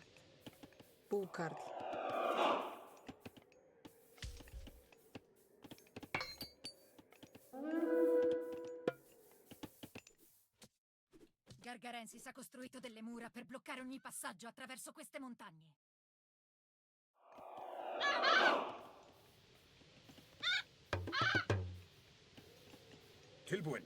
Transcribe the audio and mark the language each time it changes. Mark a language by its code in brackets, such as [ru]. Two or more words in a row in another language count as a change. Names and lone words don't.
[is] Búkarl. [it] Gargarensis ha costruito delle mura per bloccare ogni passaggio attraverso queste montagne. [is] Tilbúin.